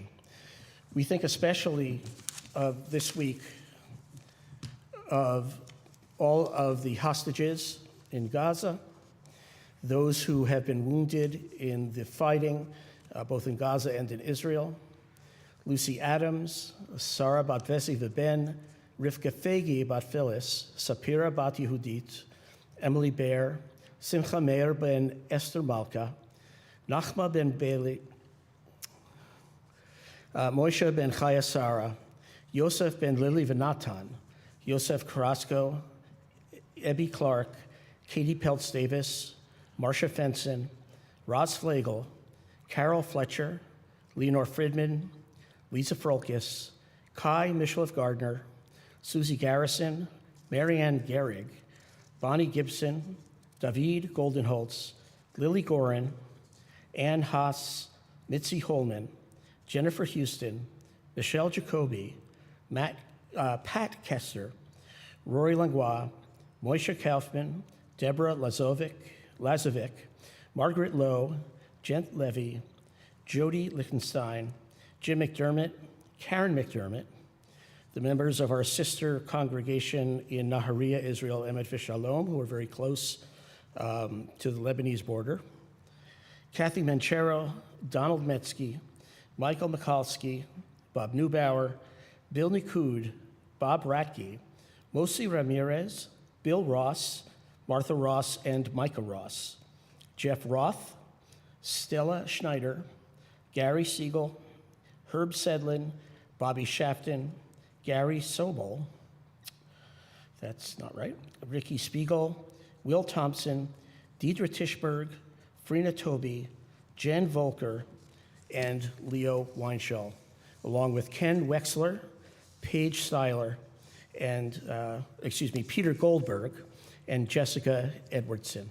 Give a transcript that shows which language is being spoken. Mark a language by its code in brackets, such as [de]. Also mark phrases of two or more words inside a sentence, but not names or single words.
[en] We think especially of this week of all of the hostages in Gaza, those who have been wounded in the fighting, both in Gaza and in Israel, Lucy Adams, Sarah bat Vesi Veben, Rivka Fegi bat Phyllis, Sapira bat Yehudit, Emily Baer, Simcha Meir ben Esther Malka, Nachma ben Bailey, Moshe ben Chaya Sarah, Yosef ben Lily Venatan, Yosef Carrasco, Ebby Clark, Katie Peltz Davis, Marcia Fenson, Roz Flegel, Carol Fletcher, Leonore Friedman, Lisa Frolkis, Kai Michelef Gardner, Susie Garrison, Marianne Gehrig, Bonnie Gibson, David Goldenholtz, Lily Gorin, Ann Haas, Mitzi Holman, Jennifer Houston, Michelle Jacoby, Pat Kessler, Rory Langlois, Moishe Kaufman, Deborah Lazovic, Margaret Lowe, Jen Levy, Jody Lichtenstein, Jim McDermott, Karen McDermott, the members of our sister congregation in Nahariya, Israel, Emet V'Shalom, who are very close to the Lebanese border, Kathy Manchero, Donald Metzke, Michael Mikalski, Bob Neubauer, Bill Nikud, Bob Ratke, Mosi Ramirez, Bill Ross, Martha Ross, and Micah Ross, Jeff Roth, Stella Schneider, Gary Siegel, Herb Sedlin, Bobby Shafton, Gary Sobel, that's not right, Ricky Spiegel, Will Thompson, Deidre Tischberg, Frina Toby, Jen Volker, and Leo Weinschall, along with Ken Wexler, Paige Seiler, and, Peter Goldberg, and Jessica Edwardson.